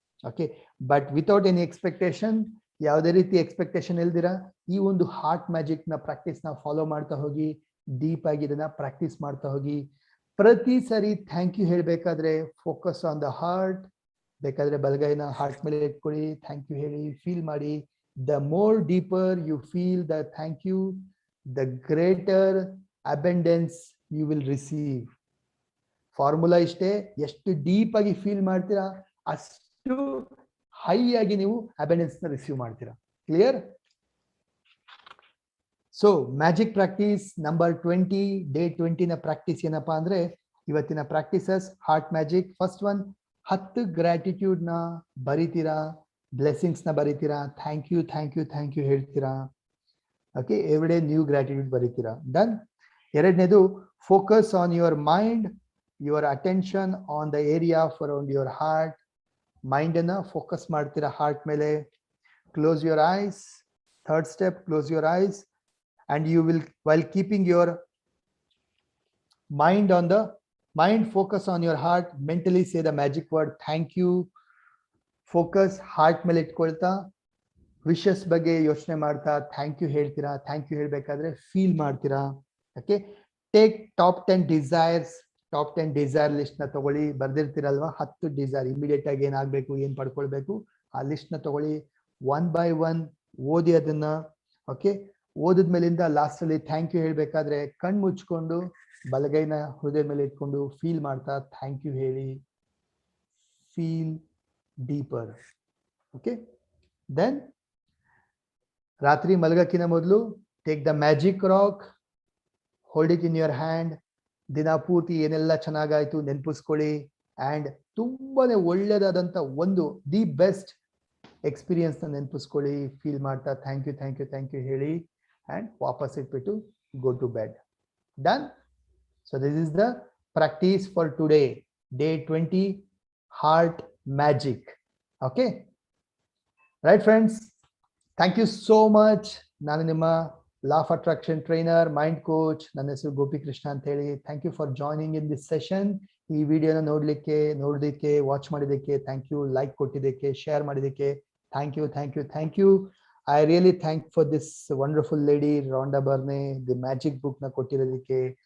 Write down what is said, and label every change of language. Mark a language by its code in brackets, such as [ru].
[en] okay, but without any expectation, [kn] ಯಾವುದೇ ರೀತಿ expectation ಇಲ್ದಿರಾ ಈ ಒಂದು ಹಾರ್ಟ್ ಮ್ಯಾಜಿಕ್ ನ ಪ್ರಾಕ್ಟೀಸ್ ನ ಫಾಲೋ ಮಾಡ್ತಾ ಹೋಗಿ, ಡೀಪ್ ಆಗಿ ಇದನ್ನ ಪ್ರಾಕ್ಟೀಸ್ ಮಾಡ್ತಾ ಹೋಗಿ. ಪ್ರತಿ ಸರಿ ಥ್ಯಾಂಕ್ ಯು ಹೇಳ್ಬೇಕಾದ್ರೆ ಫೋಕಸ್ ಆನ್ ದ ಹಾರ್ಟ್. ಬೇಕಾದ್ರೆ ಬಲಗೈನ ಹಾರ್ಟ್ ಮೇಲೆ ಇಟ್ಕೊಳ್ಳಿ, ಥ್ಯಾಂಕ್ ಯು ಹೇಳಿ, ಫೀಲ್ ಮಾಡಿ. [en] The more deeper you feel the thank you, the greater abundance you will receive. [kn] Formula ಇಷ್ಟೇ, ಎಷ್ಟು ಡೀಪ್ ಆಗಿ ಫೀಲ್ ಮಾಡ್ತೀರಾ ಅಷ್ಟು ಹೈ ಆಗಿ ನೀವು ಅಬಂಡೆನ್ಸ್ ನ ರಿಸೀವ್ ಮಾಡ್ತೀರಾ. Clear? So magic practice number 20, day 20 ನ ಪ್ರಾಕ್ಟೀಸ್ ಏನಪ್ಪಾ ಅಂದ್ರೆ, ಇವತ್ತಿನ practices heart magic. First one, 10 gratitude ನ ಬರೀತೀರಾ, ಬ್ಲೆಸ್ಸಿಂಗ್ಸ್ ನ ಬರೀತೀರಾ, ಥ್ಯಾಂಕ್ ಯು ಹೇಳ್ತೀರಾ. [en] okay, everyday new gratitude [kn] ಬರೀತೀರಾ. [en] Done. [kn] ಎರಡನೇದು, [en] Focus on your mind, your attention on the area around your heart. [kn] Mind ಅನ್ನ focus ಮಾಡ್ತೀರಾ ಹಾರ್ಟ್ ಮೇಲೆ. [en] Close your eyes. Third step, close your eyes and you will, while keeping your mind focus on your heart, mentally say the magic word thank you. [kn] Focus heart ಮೇಲೆ ಇಟ್ಕೊಳ್ತಾ wishes ಬಗ್ಗೆ ಯೋಚನೆ ಮಾಡ್ತಾ thank you ಹೇಳ್ತೀರಾ. Thank you ಹೇಳ್ಬೇಕಾದ್ರೆ feel ಮಾಡ್ತೀರಾ. [en] Okay, take top 10 desires. [kn] Top 10 desire list ನ ತಗೊಳ್ಳಿ. ಬರ್ದಿರ್ತೀರಲ್ವಾ 10 desire, immediate ಆಗಿ ಏನಾಗಬೇಕು, ಏನ್ ಪಡ್ಕೊಳ್ಬೇಕು, ಆ ಲಿಸ್ಟ್ ನ ತಗೊಳ್ಳಿ. [en] 1 by 1 [kn] ಓದಿ ಅದನ್ನ. ಓಕೆ, ಓದಿದ್ಮೇಲಿಂದ ಲಾಸ್ಟ್ ಅಲ್ಲಿ ಥ್ಯಾಂಕ್ ಯು ಹೇಳ್ಬೇಕಾದ್ರೆ ಕಣ್ ಮುಚ್ಕೊಂಡು ಬಲಗೈನ ಹೃದಯ ಮೇಲೆ ಇಟ್ಕೊಂಡು ಫೀಲ್ ಮಾಡ್ತಾ ಥ್ಯಾಂಕ್ ಯು ಹೇಳಿ. [en] Feel deeper. Okay, [kn] ದೆನ್ ರಾತ್ರಿ ಮಲಗಕ್ಕಿಂತ ಮೊದಲು [en] Take the magic rock, hold it in your hand. [kn] ದಿನ ಪೂರ್ತಿ ಏನೆಲ್ಲ ಚೆನ್ನಾಗಾಯ್ತು ನೆನಪಿಸ್ಕೊಳ್ಳಿ. ಅಂಡ್ ತುಂಬಾನೇ ಒಳ್ಳೇದಾದಂತ ಒಂದು ದಿ ಬೆಸ್ಟ್ ಎಕ್ಸ್ಪೀರಿಯನ್ಸ್ ನ ನೆನಪಿಸ್ಕೊಳ್ಳಿ. ಫೀಲ್ ಮಾಡ್ತಾ ಥ್ಯಾಂಕ್ ಯು ಹೇಳಿ and ವಾಪಸ್ ಇಟ್ಬಿಟ್ಟು [en] go to bed. Done? So this is the practice for today, day 20, heart magic. Okay, right friends, thank you so much. [kn] ನಾನು ನಿಮ್ಮ law of attraction trainer, mind coach, ನನ್ನ ಹೆಸರು ಗೋಪಿ ಕೃಷ್ಣ ಅಂತ ಹೇಳಿ. [en] Thank you for joining in this session. [kn] ಈ ವಿಡಿಯೋನ ನೋಡೋದಕ್ಕೆ watch ಮಾಡಿದ್ದಕ್ಕೆ ಥ್ಯಾಂಕ್ ಯು. ಲೈಕ್ ಕೊಟ್ಟಿದ್ದಕ್ಕೆ, ಶೇರ್ ಮಾಡಿದ್ದಕ್ಕೆ thank you. [en] I really thank for this wonderful lady Rhonda Byrne the magic book ನ [kn] ಕೊಟ್ಟಿರೋದಕ್ಕೆ.